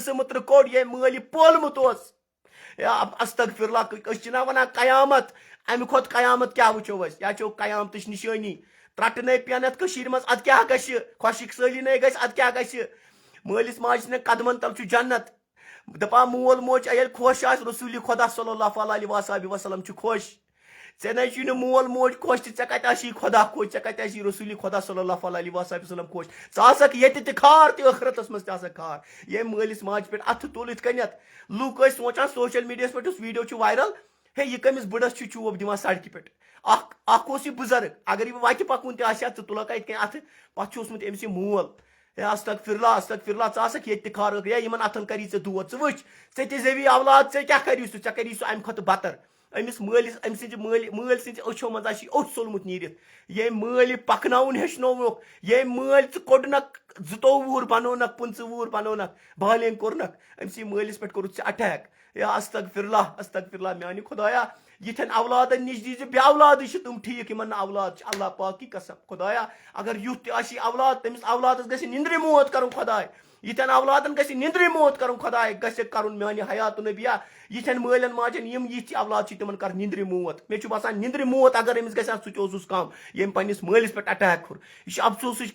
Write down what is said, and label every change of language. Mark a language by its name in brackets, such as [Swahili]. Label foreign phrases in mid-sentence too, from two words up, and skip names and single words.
[Kashmiri] گٕسہٕ مٕترٕ کوٚڑ ییٚمۍ مٲلۍ یہِ پولمُت اوس یا استغفرullah أسۍ چھِنا ونان قیامت امہِ کھۄتہٕ قیامت کیٛاہ وٕچھو أسۍ یا چھو قیامتٕچ نِشٲنی ترٹہٕ نٔے پٮ۪ن یتھ کٔشیٖرِ منٛز ادٕ کیٛاہ گژھِ خۄشِک سٲلی نٔے گژھِ ادٕ کیٛاہ گژھِ مٲلِس ماجہِ سٕنٛدٮ۪ن قدمن تل چھُ جنت دپان مول موج ییٚلہِ خۄش آسہِ رسوٗلِ خۄدا [Arabic] صلی اللہ علیہ وسلم [Kashmiri] چھُ خۄش ژےٚ نَے چھُے نہٕ مول موج خۄش تہٕ ژےٚ کتہِ آسی خۄدا خۄش ژےٚ کتہِ آسی رسوٗلِ خۄدا [Arabic] صلی اللہ علیہ وسلم [Kashmiri] خۄش ژٕ آسکھ ییٚتہِ تہِ کھار تہِ ٲخرتس منٛز تہِ آسکھ کھار ییٚمۍ مٲلِس ماجہِ پٮ۪ٹھ اتھٕ تُل یِتھ کٔنٮ۪تھ لُکھ ٲسۍ سونچان سوشل میڈیاہس پٮ۪ٹھ یُس ویڈیو چھُ وائرل ہے یہِ کٔمِس بٕڑس چھُ چوب دِوان سڑکہِ پٮ۪ٹھ اکھ اوس یہِ بُزرگ اگر یہِ وتہِ پکُن تہِ آسہِ ہا ژٕ تُلکھا یِتھ کٔنۍ اتھٕ پتہٕ چھُ اوسمُت أمِس یہِ مول ہے استغفرullah استغفرullah ژٕ آسکھ ییٚتہِ تہِ کھار ہے یِمن اتھن کری ژےٚ دود ژٕ وٕچھ ژےٚ تہِ زیوی اولاد ژےٚ کیٛاہ کری سُہ ژےٚ کری سُہ امہِ کھۄتہٕ بدتر أمِس مٲلِس أمۍ سٕنٛزِ مٲلۍ سٕنٛزِ أچھو منٛز آسی اوٚٹ ژوٚلمُت نیٖرِتھ ییٚمۍ مٲلۍ یہِ پکناوُن ہیٚچھنووُکھ ییٚمۍ مٲلۍ ژٕ کوٚڑنکھ 22 وُہُر بنوونکھ 25 وُہُر بنوونکھ بالینگ کوٚرنکھ أمسٕے مٲلِس پٮ۪ٹھ کوٚرُتھ ژےٚ اٹیک یا استغفرullah استغفرullah میانہِ خۄدایا یِتھٮ۪ن اولادن نِش دیٖزِ بے اولادٕے چھِ تِم ٹھیٖک یِمن نہٕ اولاد چھِ [Urdu] اللہ پاک کی قسم [Kashmiri] خۄدایا اگر یُتھ تہِ آسی اولاد تٔمِس اولادس گژھِ نِندرِ موت کرُن خۄداے یِتھٮ۪ن اولادن گژھِ نِندرِ موت کرُن خۄداے گژھِ کرُن میانہِ حیاتُ نبیہ یِتھٮ۪ن مٲلٮ۪ن ماجٮ۪ن یِم یِتھۍ اولاد چھِ تِمن کر نِندرِ موت مےٚ چھُ باسان نِندرِ موت اگر أمِس گژھِ ہا سُہ تہِ اوسُس کم ییٚمۍ پننِس مٲلِس پٮ۪ٹھ اٹیک کوٚر یہِ چھُ افسوسٕچ